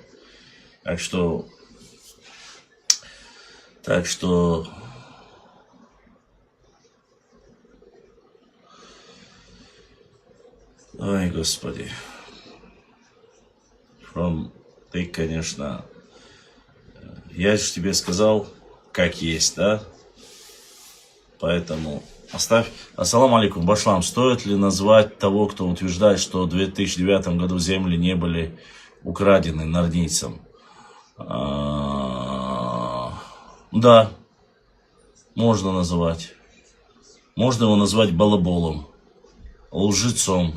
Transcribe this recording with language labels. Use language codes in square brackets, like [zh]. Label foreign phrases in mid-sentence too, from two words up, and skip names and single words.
[ru] Так что... Ой, Господи. Ты, конечно... Я же тебе сказал, как есть, да? Поэтому оставь. [ar] السلام عليكم, [ru] Башлам. Стоит ли назвать того, кто утверждает, что в 2009 году земли не были украдены нордийцам? Да, можно называть. Можно его назвать балаболом, лжецом.